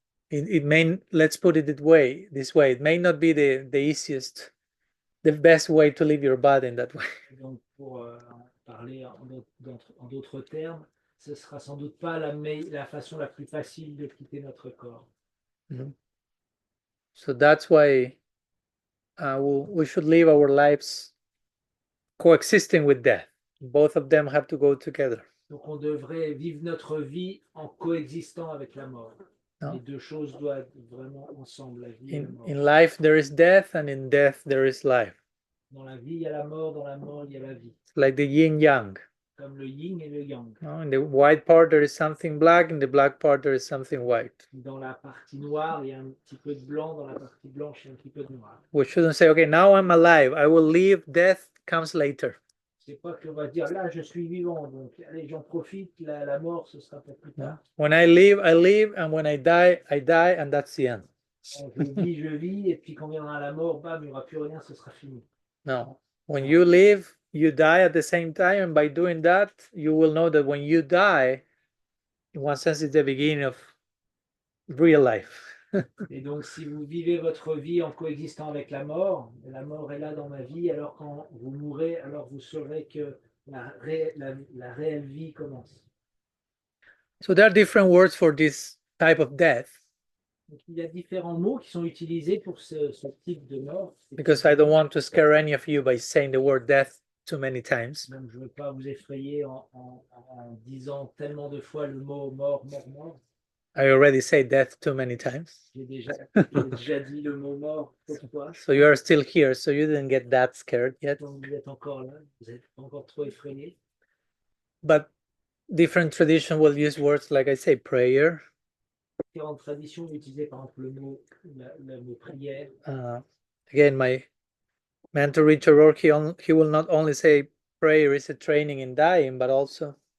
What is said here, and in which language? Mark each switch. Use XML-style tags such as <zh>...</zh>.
<en>It may, let's put it this way, it may not be the easiest, the best way to leave your body in that way.</en> <fr>Donc, pour parler en d'autres termes, ce sera sans doute pas la façon la plus facile de quitter notre corps.</fr> <en>So that's why we should live our lives coexisting with death. Both of them have to go together.</en> <fr>Donc on devrait vivre notre vie en coexistant avec la mort.</fr> <en>No.</en> <fr>Les deux choses doivent être vraiment ensemble, la vie et la mort.</fr> <en>In life there is death, and in death there is life.</en> <fr>Dans la vie, il y a la mort, dans la mort, il y a la vie.</fr> <en>It's like the yin-yang.</en> <fr>Comme le yin et le yang.</fr> <en>No? In the white part there is something black, in the black part there is something white.</en> <fr>Dans la partie noire, il y a un petit peu de blanc, dans la partie blanche, il y a un petit peu de noir.</fr> <en>We shouldn't say, okay, now I'm alive, I will leave, death comes later.</en> <fr>C'est pas qu'on va dire, là, je suis vivant, donc allez, j'en profite, la mort, ce sera pour plus tard.</fr> <en>When I live, and when I die, and that's the end.</en> <fr>Je vis, et puis quand viendra la mort, bam, il n'y aura plus rien, ce sera fini.</fr> <en>No. When you live, you die at the same time, and by doing that, you will know that when you die, in one sense, it's the beginning of real life.</en> <fr>Et donc, si vous vivez votre vie en coexistant avec la mort est là dans ma vie, alors quand vous mourrez, alors vous saurez que la réelle vie commence.</fr> <en>So there are different words for this type of death.</en> <fr>Donc, il y a différents mots qui sont utilisés pour ce type de mort.</fr> <en>Because I don't want to scare any of you by saying the word death too many times.</en> <fr>Donc, je ne veux pas vous effrayer en disant tellement de fois le mot mort, mort, mort.</fr> <en>I already say death too many times.</en> <fr>J'ai déjà dit le mot mort trop de fois.</fr> <en>So you are still here, so you didn't get that scared yet.</en> <fr>Donc, vous êtes encore là, vous n'êtes pas encore trop effrayé.</fr> <en>But different tradition will use words like I say prayer.</en> <fr>Différentes traditions utilisaient par exemple le mot prière.</fr> <en>Again, my mentor Richard Rourke, he will not only say prayer is a training in dying, but also</en>